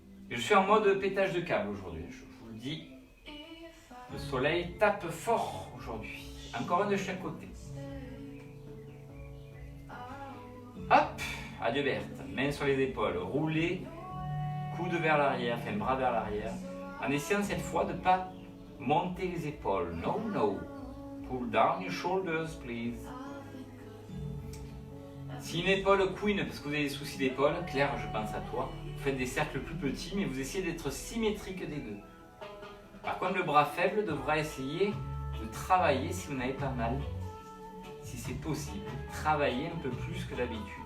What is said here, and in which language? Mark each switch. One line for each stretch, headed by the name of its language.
French: Je suis en mode pétage de câble aujourd'hui, je vous le dis. Le soleil tape fort aujourd'hui. Encore un de chaque côté. Hop! Adieu Berthe. Main sur les épaules, roulez. Coude vers l'arrière, enfin bras vers l'arrière, en essayant cette fois de ne pas monter les épaules.
English: No, no. Pull down your shoulders, please.
French: Si une épaule couine parce que vous avez des soucis d'épaule, Claire, je pense à toi, vous faites des cercles plus petits, mais vous essayez d'être symétrique des deux. Par contre, le bras faible devra essayer de travailler si vous n'avez pas mal. Si c'est possible, travailler un peu plus que d'habitude.